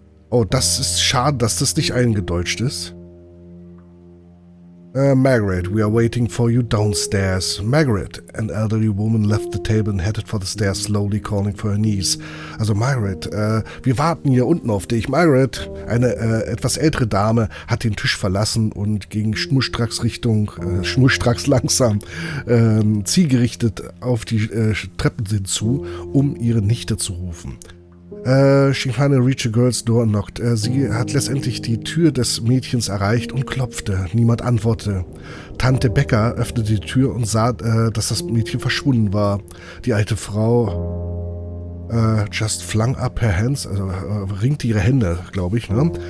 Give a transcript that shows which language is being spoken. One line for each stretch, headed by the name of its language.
German: Oh, das ist schade, dass das nicht eingedeutscht ist.
English: Margaret, we are waiting for you downstairs. Margaret, an elderly woman left the table and headed for the stairs, slowly calling for her niece.
German: Also Margaret, wir warten hier unten auf dich. Margaret, eine etwas ältere Dame, hat den Tisch verlassen und ging schnurstracks langsam, zielgerichtet auf die Treppen hinzu, um ihre Nichte zu rufen.
English: She finally reached a girl's door and knocked.
German: Sie hat letztendlich die Tür des Mädchens erreicht und klopfte. Niemand antwortete. Tante Becker öffnete die Tür und sah, dass das Mädchen verschwunden war. Die alte Frau
English: just flung up her hands,
German: also ringte ihre Hände, glaube ich, ne?